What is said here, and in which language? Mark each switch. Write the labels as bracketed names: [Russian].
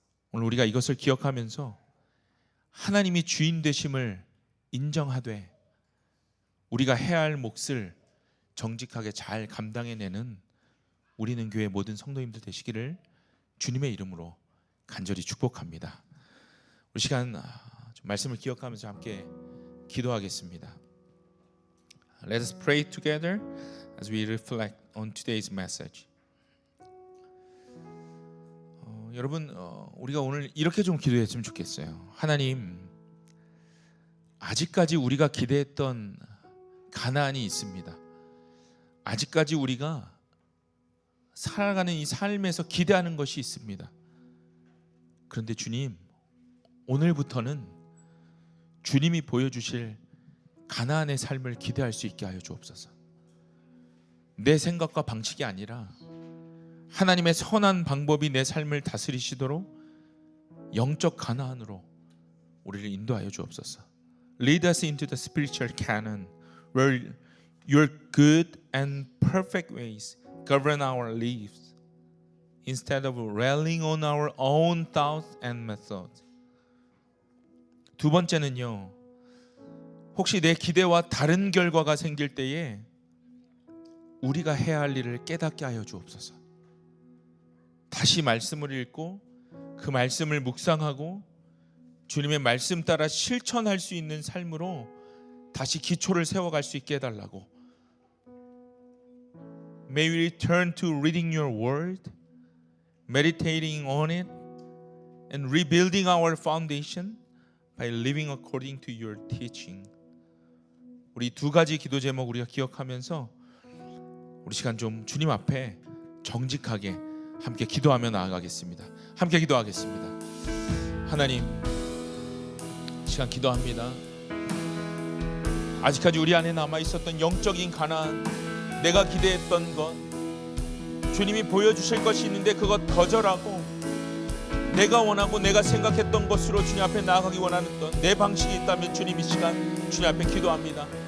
[Korean] 오늘 우리가 이것을 기억하면서 하나님이 주인 되심을 인정하되 우리가 해야 할 몫을 정직하게 잘 감당해내는 우리는 교회 모든 성도님들 되시기를 주님의 이름으로 간절히 축복합니다. 우리 시간 좀 말씀을 기억하면서 함께 기도하겠습니다. [English] Let us pray together as we reflect on today's message. [Korean] 여러분, 우리가 오늘 이렇게 좀 기도했으면 좋겠어요. 하나님, 아직까지 우리가 기대했던 가나안이 있습니다. 아직까지 우리가 살아가는 이 삶에서 기대하는 것이 있습니다. 그런데 주님, 오늘부터는 주님이 보여주실 가나안의 삶을 기대할 수 있게 하여 주옵소서. 내 생각과 방식이 아니라 하나님의 선한 방법이 내 삶을 다스리시도록 영적 가나안으로 우리를 인도하여 주옵소서. [English] Lead us into the spiritual canon where your good and perfect ways govern our lives instead of relying on our own thoughts and methods. [Korean] 두 번째는요, 혹시 내 기대와 다른 결과가 생길 때에 우리가 해야 할 일을 깨닫게 하여 주옵소서. 다시 말씀을 읽고 그 말씀을 묵상하고 주님의 말씀 따라 실천할 수 있는 삶으로 다시 기초를 세워갈 수 있게 해달라고. [English] May we return to reading your word, meditating on it, and rebuilding our foundation by living according to your teaching. [Korean] 우리 두 가지 기도 제목 우리가 기억하면서 우리 시간 좀 주님 앞에 정직하게 함께 기도하며 나아가겠습니다. 함께 기도하겠습니다. 하나님, 시간 기도합니다. 아직까지 우리 안에 남아 있었던 영적인 가나안, 내가 기대했던 것, 주님이 보여주실 것이 있는데 그것 거절하고 내가 원하고 내가 생각했던 것으로 주님 앞에 나아가기 원하는 내 방식이 있다면 주님 이 시간 주님 앞에 기도합니다.